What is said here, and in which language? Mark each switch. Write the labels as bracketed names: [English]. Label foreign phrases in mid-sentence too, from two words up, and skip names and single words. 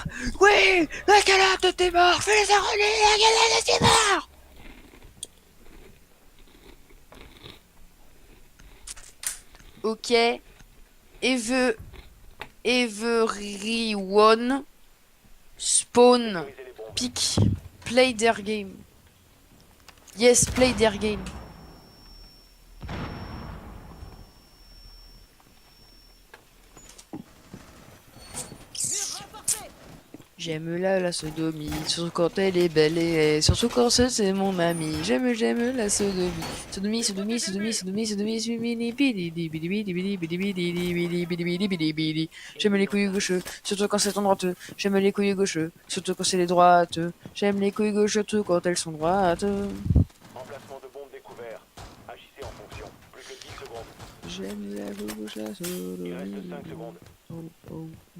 [French] Oui, la calotte de tes morts, je vais les agrandir, la calotte de tes morts. Ok. [English] Everyone spawn [French] Autorisez les bombes. [English] pick play their game. Yes, play their game. [French] J'aime la sodomie, surtout quand elle est belle et surtout quand c'est mon ami. J'aime la sodomie. Sodomie, sodomie, sodomie, sodomie, sodomie, sodomie, bidi, bidi, bidi, bidi, bidi, bidi, bidi, bidi, bidi, bidi, bidi, bidi. J'aime les couilles gaucheux, surtout quand c'est en droite. J'aime les couilles gaucheux, surtout quand c'est les droites. J'aime les couilles gaucheux, surtout quand elles sont droites. Emplacement de bombe découvert. Agissez en fonction. Plus que 10 secondes. J'aime la gauche, la Il reste sodomie. 5 secondes. Oh, oh.